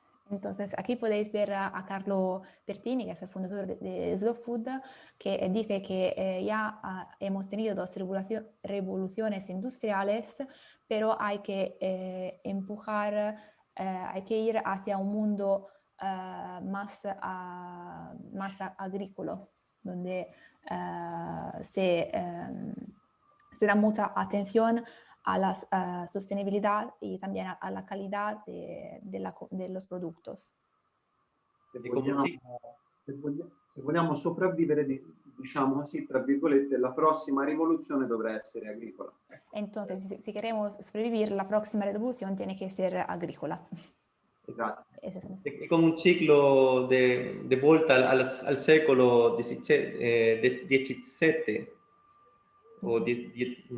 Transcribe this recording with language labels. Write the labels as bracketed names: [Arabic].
[Spanish] Entonces, aquí podéis ver a Carlo Pertini, que es el fundador de Slow Food, que dice que ya hemos tenido 2 revoluciones industriales, pero hay que empujar, hay que ir hacia un mundo más agrícola, donde se da mucha atención a la sostenibilidad y también a la calidad de los productos. [Italian] Se vogliamo sopravvivere, diciamo così, tra virgolette, la prossima rivoluzione dovrà essere agricola. [Spanish] Entonces, si queremos sobrevivir, la próxima revolución tiene que ser agrícola. [Italian] Esatto. È come un ciclo [Spanish] de vuelta al [Italian] secolo XVII o XVIII.